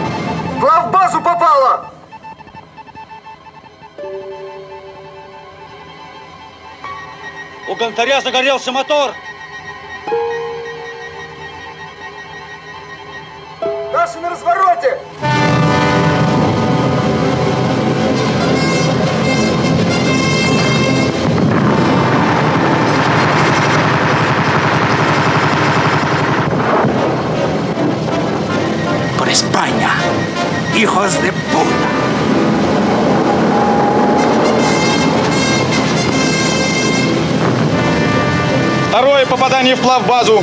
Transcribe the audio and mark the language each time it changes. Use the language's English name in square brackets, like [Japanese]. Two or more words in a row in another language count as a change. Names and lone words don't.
[Russian] В главбазу попала! У Гонтаря загорелся мотор. Наши на развороте! [Spanish] Por España, hijos de puta. [Russian] Второе попадание в плавбазу.